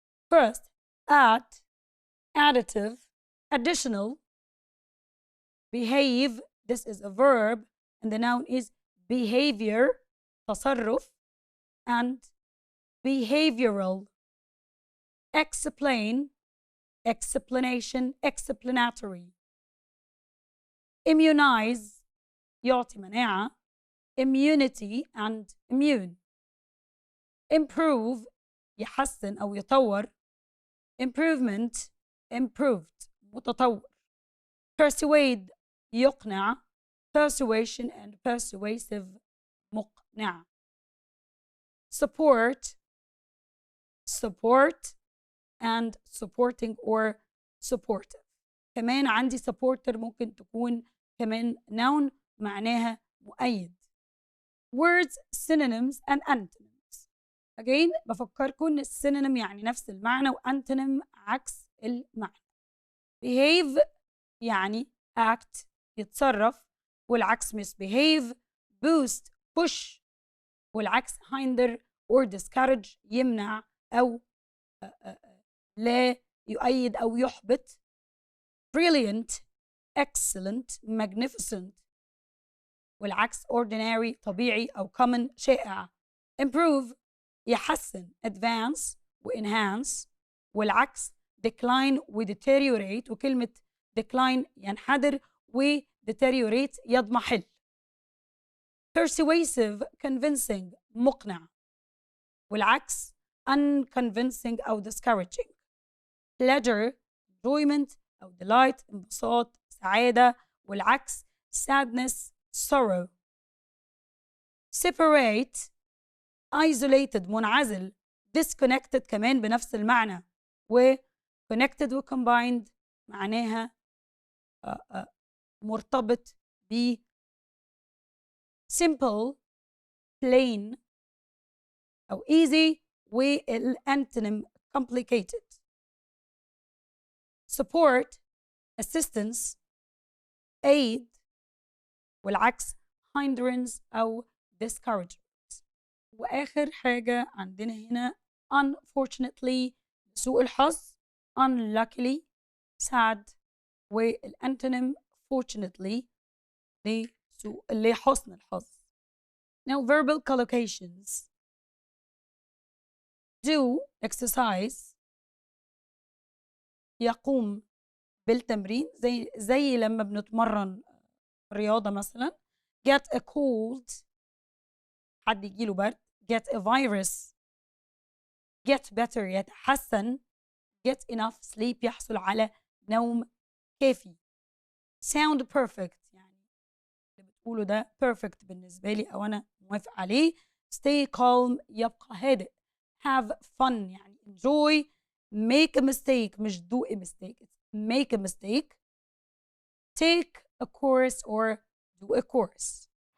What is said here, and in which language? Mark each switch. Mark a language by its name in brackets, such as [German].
[English] First, add, additive, additional, behave, this is a verb, and the noun is behavior, تصرف, and behavioral. Explain, explanation, explanatory. Immunize, [Arabic] يعطي مناعة, [English] immunity and immune. [Arabic] Improve, يحسن أو يطور. [English] Improvement, improved, متطور. Persuade, يقنع. Persuasion and persuasive, مقنع. Support, support and supporting or supportive. [Arabic] كمان عندي supporter ممكن تكون كمان noun معناها مؤيد. [English] Words, synonyms and antonyms. [Arabic] Again بفكركم السينونيم يعني نفس المعنى وانتونيم عكس المعنى. Behave يعني act يتصرف والعكس misbehave. Boost push والعكس [English] hinder or discourage [Arabic] يمنع أو لا يؤيد أو يحبط. [English] Brilliant, excellent, magnificent والعكس ordinary طبيعي أو common شائع. [Arabic] Improve يحسن advance و enhance والعكس decline و deteriorate وكلمة decline ينحدر و deteriorate يضمحل. [English] Persuasive convincing مقنع والعكس unconvincing أو discouraging. Pleasure enjoyment أو delight [Arabic] انبساط سعادة [English] والعكس sadness sorrow. Separate isolated منعزل. [Arabic] Disconnected كمان بنفس المعنى و connected و combined معناها مرتبط ب [English] simple plain [Arabic] أو easy والانتونيم complicated. [English] Support assistance aid والعكس hindrance أو discouragement. [Arabic] وآخر حاجة عندنا هنا unfortunately سوء الحظ unluckily sad والانتونيم fortunately لحسن الحظ. [English] Now verbal collocations. Do exercise [Arabic] يقوم بالتمرين زي لما بنتمرن رياضة مثلا. [English] Get a cold [Arabic] حد يجيله برد. [English] Get a virus get better يتحسن. Get enough sleep [Arabic] يحصل على نوم كافي. [English] Sound perfect [Arabic] يعني اللي بتقوله ده perfect بالنسبة لي أو أنا موافق عليه. [English] Stay calm [Arabic] يبقى هادئ. [English] Have fun يعني enjoy. Make a mistake مش do a mistake. Make a mistake. Take a course or do a course.